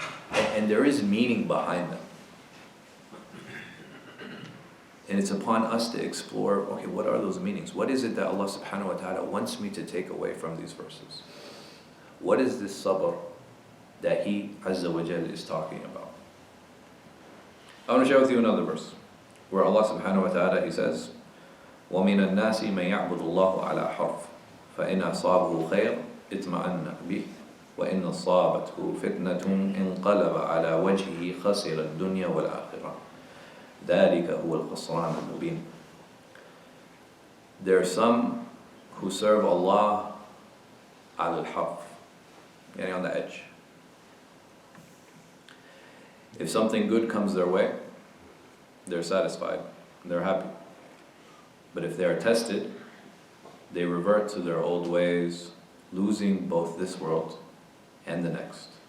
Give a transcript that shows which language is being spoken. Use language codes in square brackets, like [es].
[en] And there is meaning behind them. And it's upon us to explore, okay, what are those meanings? What is it that Allah subhanahu wa ta'ala wants me to take away from these verses? What is this sabr that He Azza wa Jal is talking about? I want to share with you another verse where Allah subhanahu wa ta'ala, He says, [ar] وَمِنَ النَّاسِ مَنْ يَعْبُدُ اللَّهُ عَلَى حَرْفٍ فَإِنْ أَصَابَهُ خَيْرٌ اطْمَأَنَّ بِهِ وَإِنْ أَصَابَتْهُ فِتْنَةٌ انْقَلَبَ عَلَى وَجْهِهِ خَسِرَ الدُّنْيَا وَالْآخِرَةَ ذَلِكَ هُوَ الْخُسْرَانُ الْمُبِينُ. [en] There are some who serve Allah [ar] على الحرف, [en] on the edge. If something good comes their way, they're satisfied, they're happy. But if they are tested, they revert to their old ways, losing both this world and the next.